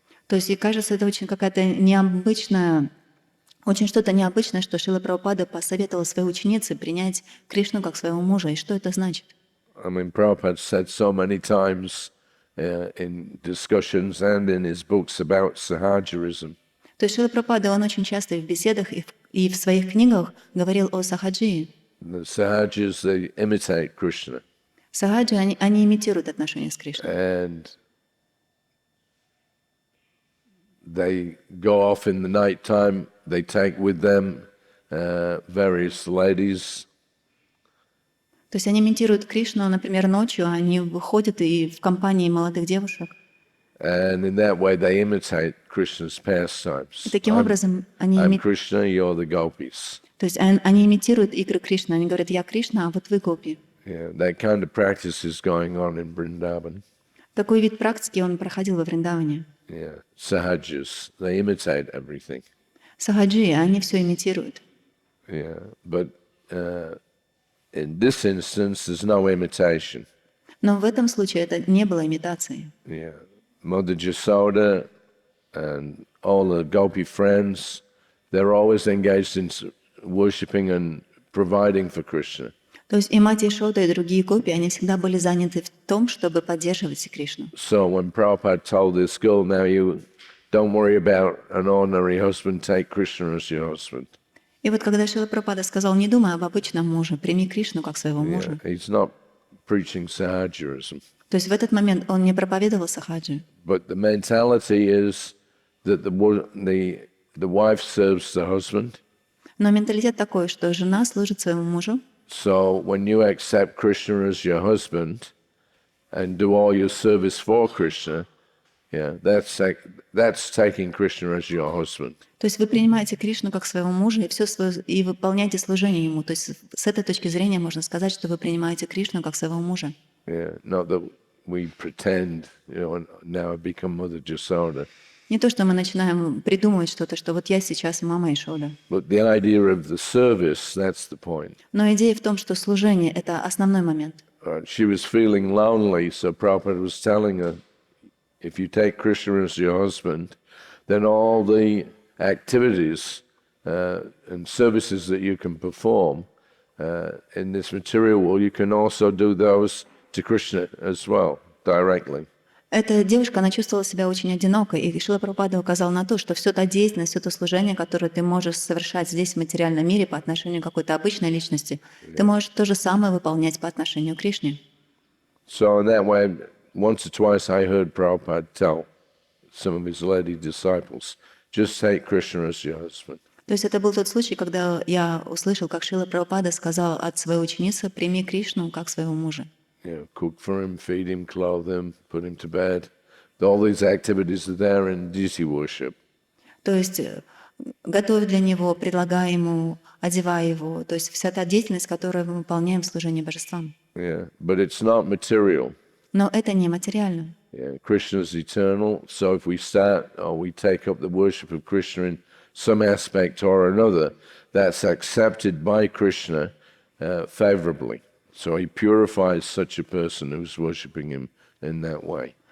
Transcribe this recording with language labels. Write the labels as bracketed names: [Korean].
[Russian] То есть, и кажется, это очень какая-то необычная, очень что-то необычное, что Шрила Прабхупада посоветовал своей ученице принять Кришну как своего мужа. И что это значит? [English] I mean, Prabhupada said so many times in discussions and in his books about sahajarism. [Russian] То есть Шрила Прабхупада, он очень часто и в беседах, и в своих книгах говорил о сахаджи. [English] The sahajas, they imitate Krishna. [Russian] Сахаджи, они имитируют отношения с Кришной. [English] And they go off in the night time, they take with them various ladies. [Russian] То есть они имитируют Кришну, например, ночью, они выходят и в компании молодых девушек. [English] And in that way they imitate Krishna's pastimes. [Russian] И таким образом они [English] I'm Krishna, you're the gopis. [Russian] То есть они имитируют игры Кришны. Они говорят, я Кришна, а вот вы гопи. [English] Yeah, that kind of practice is going on in Vrindavan. [Russian] Такой вид практики он проходил во Вриндаване. [English] Yeah, sahajas, they imitate everything. [Russian] Сахаджи, они все имитируют. [English] Yeah, but in this instance, there's no imitation. [Russian] Но в этом случае это не было имитацией. [English] Yeah, Mother Jasoda and all the gopi friends, they're always engaged in worshipping and providing for Krishna. [Russian] То есть и мать Ишода, и другие гопи, они всегда были заняты в том, чтобы поддерживать Кришну. [English] So when Prabhupada told this girl, now you don't worry about an ordinary husband, take Krishna as your husband. [Russian] И вот когда Шрила Прабхупада сказал, не думай об обычном муже, прими Кришну как своего мужа. [English] He's not preaching sahajarism. [Russian] То есть в этот момент он не проповедовал сахаджи. [English] But the mentality is that the wife serves the husband. [Russian] Но менталитет такой, что жена служит своему мужу. [English] So when you accept Krishna as your husband and do all your service for Krishna, that's taking Krishna as your husband. [Russian] То есть вы принимаете Кришну как своего мужа и все свое и выполняете служение ему. То есть с этой точки зрения можно сказать, что вы принимаете Кришну как своего мужа. [English] Yeah, not that we pretend, now I become Mother Jasoda. [Russian] Не то, что мы начинаем придумывать что-то, что вот я сейчас мама Ишода. [English] But the idea of the service, that's the point. [Russian] Но идея в том, что служение — это основной момент. [English] She was feeling lonely, so Prabhupada was telling her, if you take Krishna as your husband, then all the activities and services that you can perform in this material world, you can also do those to Krishna as well, directly. [Russian] Эта девушка, она чувствовала себя очень одинокой, и Шрила Прабхупада указал на то, что все та деятельность, все то служение, которое ты можешь совершать здесь, в материальном мире, по отношению к какой-то обычной личности, ты можешь то же самое выполнять по отношению к Кришне. [English] So in that way, once or twice I heard Prabhupada tell some of his lady disciples, just take Krishna as your husband. [Russian] То есть это был тот случай, когда я услышал, как Шрила Прабхупада сказал от своей ученицы, прими Кришну как своего мужа. [English] Cook for him, feed him, clothe him, put him to bed. All these activities are there in deity worship. [Russian] То есть готовь для него, предлагай ему, одевай его. То есть вся та деятельность, которую мы выполняем в служении божествам. [English] Yeah, but it's not material. [Russian] Но это не материально. [English] Yeah, Krishna is eternal, so if we start or we take up the worship of Krishna in some aspect or another, that's accepted by Krishna favorably. So he purifies such a person who's worshipping him in that way.